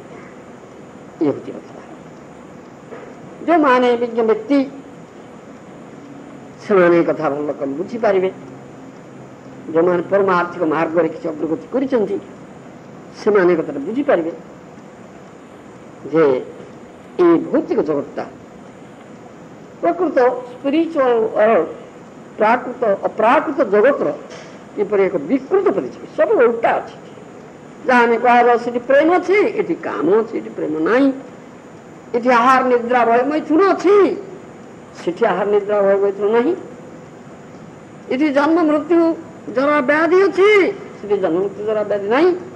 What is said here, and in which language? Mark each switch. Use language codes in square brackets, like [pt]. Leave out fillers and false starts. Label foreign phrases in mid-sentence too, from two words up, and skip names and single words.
[or] ଏ ହଉଛି କଥା। ଯେଉଁମାନେ ବିଜ୍ଞ ବ୍ୟକ୍ତି ସେମାନେ ଏ କଥା ଭଲ କମ ବୁଝିପାରିବେ, ଯେଉଁମାନେ ପରମାର୍ଥିକ ମାର୍ଗରେ କିଛି ଅଗ୍ରଗତି କରିଛନ୍ତି ସେମାନେ କଥାଟା ବୁଝିପାରିବେ ଯେ ଏଇ ଭୌତିକ ଜଗତଟା ପ୍ରକୃତ [en] spiritual world [or] ପ୍ରାକୃତ ଅପ୍ରାକୃତ ଜଗତର କିପରି ଏକ ବିକୃତ ପରିଚୟ, ସବୁ ଓଲଟା ଅଛି। ଯାହା ଆମେ କୁହାଯାଉ ସେଠି ପ୍ରେମ ଅଛି, ଏଠି କାମ ଅଛି, ଏଠି ପ୍ରେମ ନାହିଁ। ଏଠି ଆହାର ନିଦ୍ରା ଭୟ ମୈଥୁନ ଅଛି, ସେଠି ଆହାର ନିଦ୍ରା ଭୟ ମୈଥୁନ ନାହିଁ। ଏଠି ଜନ୍ମ ମୃତ୍ୟୁ ଜରା ବ୍ୟାଧି ଅଛି, ସେଠି ଜନ୍ମ ମୃତ୍ୟୁ ଜରା ବ୍ୟାଧି ନାହିଁ।